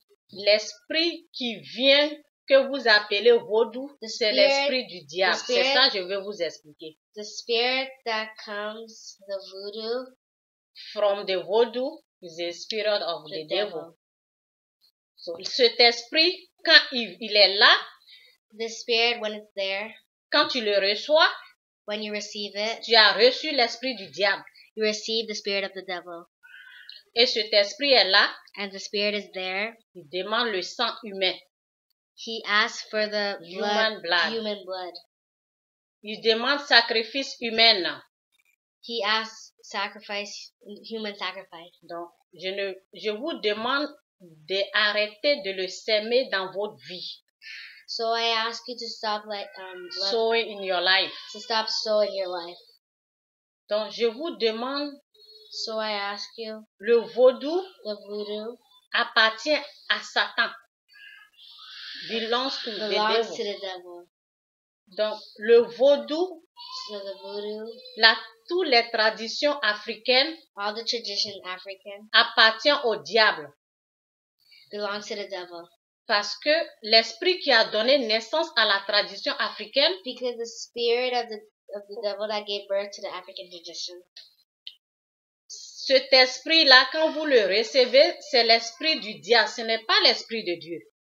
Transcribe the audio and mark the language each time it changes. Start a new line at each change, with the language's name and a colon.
French: L'esprit qui vient, que vous appelez vaudou, c'est l'esprit du diable. C'est ça que je vais vous expliquer.
English: The spirit that comes, the voodoo, from the voodoo is the spirit of the devil.
French: So, cet esprit, quand il est là,
English: the spirit, when it's there,
French: quand tu le reçois,
English: when you receive it,
French: tu as reçu l'esprit du diable.
English: You receive the spirit of the devil.
French: Et cet esprit est là.
English: And the spirit is there.
French: Il demande le sang humain.
English: He asks for the human blood.
French: Il demande sacrifice humain.
English: He asks human sacrifice.
French: Donc, je vous demande d'arrêter de le s'aimer dans votre vie.
English: So I ask you to stop sowing in your life. To stop sowing in your life.
French: Donc, je vous demande.
English: So I ask you.
French: Le vaudou.
English: The voodoo.
French: Appartient à Satan.
English: Belongs to the devil.
French: Donc, le vaudou.
English: So the voodoo.
French: Toutes les traditions africaines.
English: All the tradition African.
French: Appartient au diable.
English: Belongs to the devil.
French: Parce que l'esprit qui a donné naissance à la tradition africaine.
English: Because the spirit of the devil that gave birth to the African tradition.
French: Cet esprit-là, quand vous le recevez, c'est l'esprit du diable. Ce n'est pas l'esprit de Dieu.